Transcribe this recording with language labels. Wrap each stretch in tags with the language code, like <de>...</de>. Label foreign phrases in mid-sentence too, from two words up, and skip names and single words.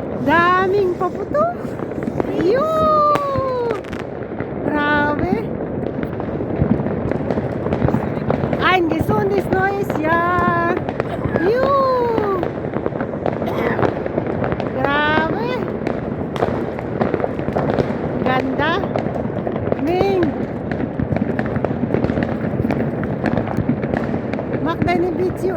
<tl>Daming paputo. Yun! Grabe.</tl> <de>Ein gesundes neues Jahr.</de> <tl>Yun! Grabe. Ganda. Ning. Makda ni video.</tl>